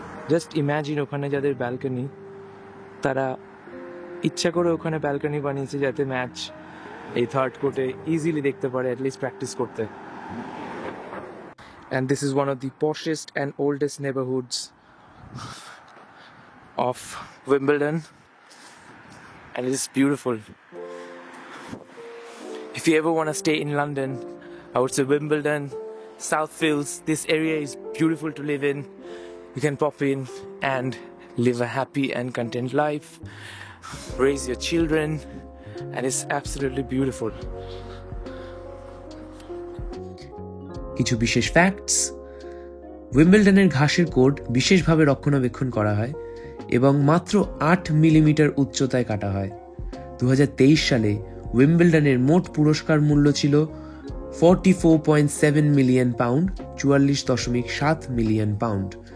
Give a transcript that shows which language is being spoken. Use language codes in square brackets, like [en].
[en] just imagine, [bn] ওখানে যাদের balcony, তারা ইচ্ছা করে ওখানে ব্যালকনি বানিয়েছে যাতে ম্যাচ এই থার্ড কোর্টে ইজিলি দেখতে পারে, অ্যাটলিস্ট প্র্যাকটিস করতে। [en] And this is one of the poshest and oldest neighbourhoods of Wimbledon, and it is beautiful. If you ever want to stay in London, I would say Wimbledon, Southfields, this area is beautiful to live in. You can pop in and live a happy and content life, raise your children, and it's absolutely beautiful. [bn] কিছু বিশেষ facts: উইম্বলডনের ঘাসের court বিশেষভাবে রক্ষণাবেক্ষণ করা হয় এবং মাত্র 8 millimetre উচ্চতায় কাটা হয়। 2023 সালে উইম্বলডনের মোট পুরস্কার মূল্য ছিল 44.7 মিলিয়ন পাউন্ড, 44.7 মিলিয়ন পাউন্ড।